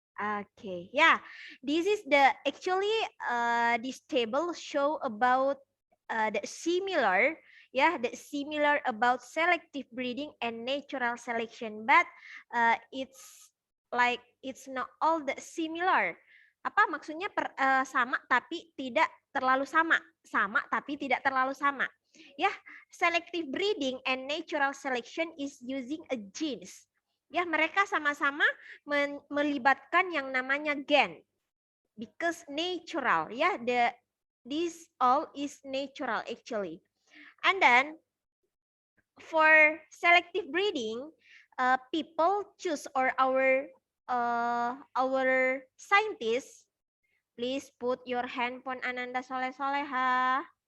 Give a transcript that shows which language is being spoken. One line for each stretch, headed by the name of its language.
English: Okay, yeah, this is the actually this table show about the similar about selective breeding and natural selection, but it's like it's not all the similar.
Indonesian: Apa maksudnya sama tapi tidak terlalu sama, sama tapi tidak terlalu sama.
English: Ya, selective breeding and natural selection is using a genes.
Indonesian: Ya, mereka sama-sama melibatkan yang namanya gen.
English: Because natural, ya, this all is natural actually. And then for selective breeding, people choose, or our scientists, please put your handphone Ananda Soleh Soleha.